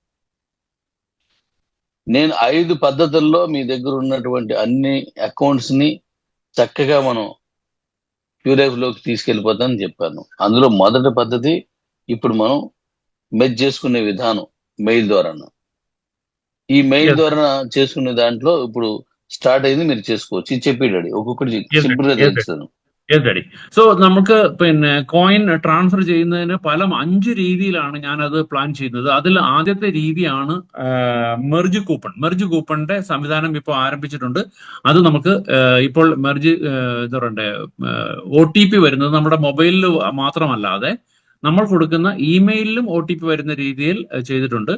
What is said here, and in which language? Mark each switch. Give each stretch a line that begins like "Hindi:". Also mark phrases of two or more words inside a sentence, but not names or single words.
Telugu: నేను 5 పద్ధతుల్లో మీ దగ్గర ఉన్నటువంటి అన్ని అకౌంట్స్ ని చక్కగా మనం క్యూలైఫ్ లోకి తీసుకెళ్లిపోతామని చెప్పాను. అందులో మొదటి పద్ధతి ఇప్పుడు మనం మెర్జ్ చేసుకునే విధానం మెయిల్ ద్వారా. ఈ మెయిల్
English: Yes,
Telugu: ద్వారా చేసుకునే దాంట్లో ఇప్పుడు స్టార్ట్ అయింది, మీరు చేసుకోవచ్చు. ఇది చెప్పేడాడు ఒక్కొక్కటి
English: yes,
Telugu: సింపుల్ గా
English: yes,
Telugu: తెలుస్తాను.
English: yes, Daddy.
Malayalam: സോ നമുക്ക് പിന്നെ
English: coin transfer
Malayalam: ചെയ്യുന്നതിന് പല 5 രീതിയിലാണ് ഞാനത് പ്ലാൻ ചെയ്യുന്നത്. അതിൽ ആദ്യത്തെ രീതിയാണ്
English: merge coupon.
Malayalam: മെർജ് കൂപ്പണിന്റെ സംവിധാനം ഇപ്പോൾ ആരംഭിച്ചിട്ടുണ്ട്. അത് നമുക്ക് ഇപ്പോൾ മെർജ് എന്താ പറയണ്ടേ OTP വരുന്നത് നമ്മുടെ മൊബൈലിൽ മാത്രമല്ലാതെ നമ്മൾ കൊടുക്കുന്ന ഇമെയിലിലും OTP വരുന്ന രീതിയിൽ ചെയ്തിട്ടുണ്ട്.